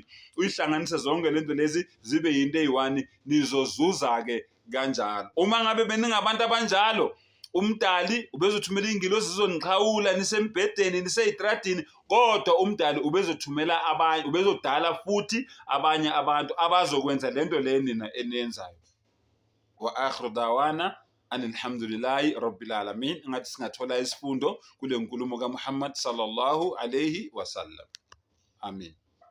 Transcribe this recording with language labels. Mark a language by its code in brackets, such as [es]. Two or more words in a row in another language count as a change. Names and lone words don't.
[zu] Uyihlanganise zonke lento lezi zibe yinto eyi-one, nizozuza-ke kanjalo. Uma ngabe beningabantu abanjalo, umdali ubezothumela ingilosi zizoniqhawula nisembhedeni, niseyitradini, kodwa umdali ubezothumela abanye, ubezodala futhi abanye abantu abazokwenza lento le nina eniyenzayo. [ar] وآخر دعوانا الحمد لله رب العالمين. [zu] Ngathi singathola isifundo kule nkulumo kaMuhammad [ar] صلى الله عليه وسلم. [zu] Amin.